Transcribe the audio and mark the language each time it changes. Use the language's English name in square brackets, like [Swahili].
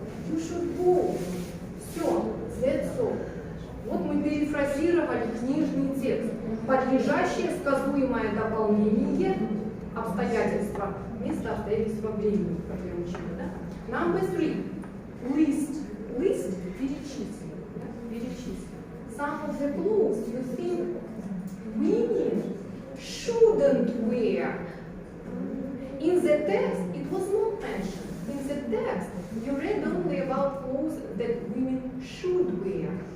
[English] You should go. Все, that's all. [Russian] Вот мы перефразировали книжный текст. Подлежащее сказуемое дополнение обстоятельства вместо обстоятельства времени, как я учила, да? [English] Number 3. List. List – перечислить. [Russian] Да? Перечислить. [English] Some of the clothes you think women shouldn't wear. In the text, it was not mentioned. In the text, you read only about clothes that women should wear.